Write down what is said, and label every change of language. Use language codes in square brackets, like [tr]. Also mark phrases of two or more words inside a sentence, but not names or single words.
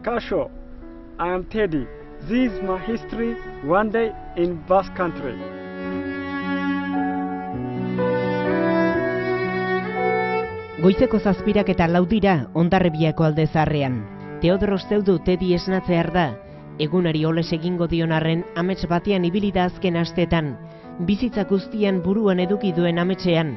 [en] show. I am Teddy. This is my history one day in Basque Country. [eu] Goizeko 7 eta 4 dira Hondarribiako alde zaharrean. Teodoros Zeudu Teddy esnatzear da. Egunari oles egingo dion arren amets batean ibili da azken asteetan. Bizitza guztian buruan eduki duen ametsean.